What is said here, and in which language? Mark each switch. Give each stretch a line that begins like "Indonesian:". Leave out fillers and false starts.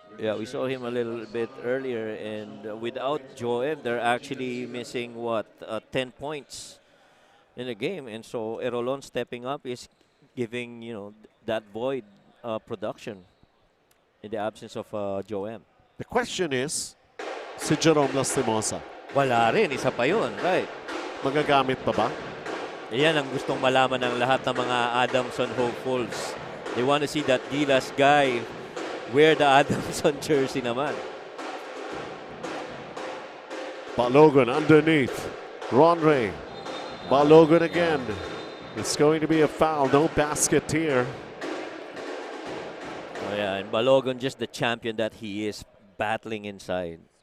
English: Yeah, we saw him a little bit earlier, and without Joe M, they're actually missing, 10 points in the game. And so Erolon stepping up is giving, you know, that void production in the absence of Joe M. The question is, si Jerome Lastimosa,
Filipino: Wala rin, isa pa yun, right? magagamit pa ba? Yan ang gustong malaman ng lahat ng mga Adamson hopefuls.
English: They want to see that Gilas guy wear the Adamson jersey naman. Balogun underneath. Ron Ray. Balogun again. It's going to be a foul. No basket here. Oh yeah, and Balogun just the champion that he is, battling inside.